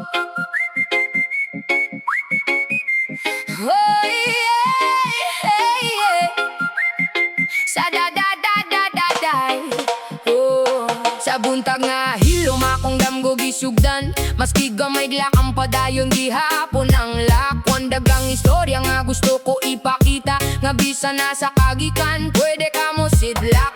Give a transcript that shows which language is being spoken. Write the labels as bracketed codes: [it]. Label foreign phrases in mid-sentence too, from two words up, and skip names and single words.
[en] Oh, yeah, yeah. Sa da-da-da-da-da-day. [ceb] Oh, sa buntag nga hilom akong damgo gisugdan. Maski gamay lakang padayon gihapon ang lakwan. Dagang istorya nga gusto ko ipakita. Nga bisa na sa kagikan, pwede ka mo sidlak.